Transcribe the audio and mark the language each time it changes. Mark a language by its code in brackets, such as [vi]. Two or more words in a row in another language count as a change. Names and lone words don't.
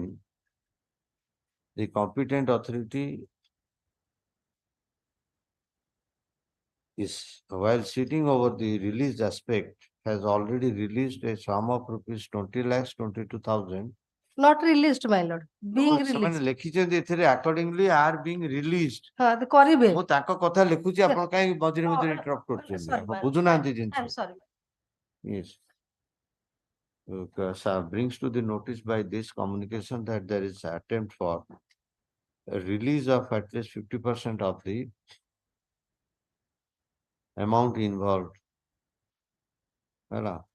[en] The competent authority is, while sitting over the released aspect, has already released a sum of rupees 20,22,000. Not released, my lord. Being [or] ସେମାନେ [en] released. [or] ଲେଖିଛନ୍ତି ଏଥିରେ [en] accordingly are being released. [or] The କରିବେ. ମୁଁ ତାଙ୍କ କଥା ଲେଖୁଛି ଆପଣ କାହିଁ ମଝିରେ ମଝିରେ interrupt କରୁଛନ୍ତି? [en] Sorry, [or] ଆପଣ [en] ma'am. [or] ବୁଝୁନାହାନ୍ତି ଜିନିଷ। [en] I'm sorry. Yes. Brings to the notice by this communication that there is attempt for a release of at least 50% of the amount involved. Voilà.